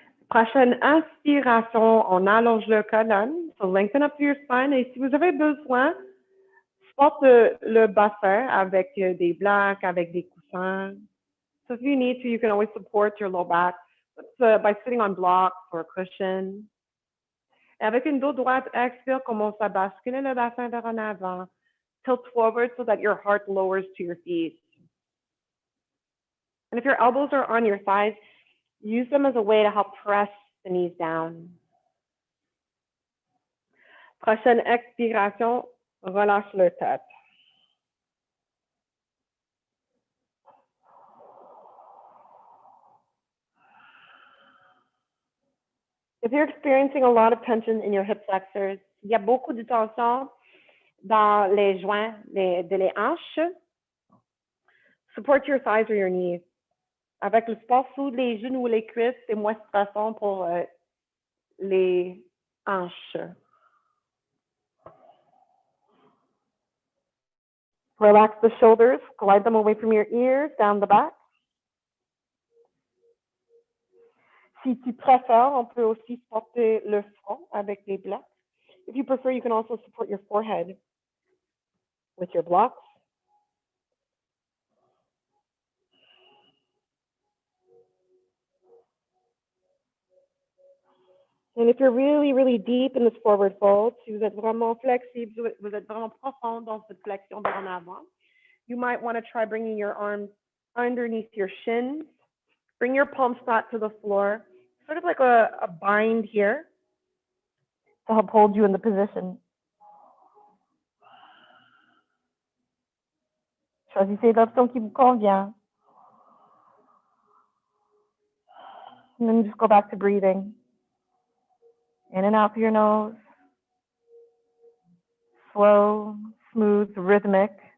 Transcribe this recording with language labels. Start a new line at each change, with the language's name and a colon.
French: Prochaine inspiration, on allonge le colonne,
English: so lengthen up your spine,
French: et si vous avez besoin, supporte le bassin avec des blocs, avec des coussins.
English: So if you need to, you can always support your low back by sitting on blocks or a cushion.
French: Et avec une dos droite, expire, commence à basculer le bassin vers en avant.
English: Tilt forward so that your heart lowers to your feet. And if your elbows are on your thighs, use them as a way to help press the knees down.
French: Prochaine expiration, relâche le tête.
English: If you're experiencing a lot of tension in your hip flexors,
French: il y a beaucoup de tension dans les joints de les hanches,
English: support your thighs or your knees.
French: Avec le support sous les genoux ou les cuisses, c'est moins stressant pour les hanches.
English: Relax the shoulders, glide them away from your ears, down the back.
French: Si tu préfères, on peut aussi supporter le front avec les blocs.
English: If you prefer, you can also support your forehead with your blocks. And if you're really, really deep in this forward fold,
French: si vous êtes vraiment flexible, vous êtes vraiment profond dans cette flexion vers en avant,
English: you might want to try bringing your arms underneath your shins. Bring your palms flat to the floor, sort of like a bind here to help hold you in the position.
French: Choisissez l'option qui vous convient.
English: And then just go back to breathing. In and out through your nose. Slow, smooth, rhythmic.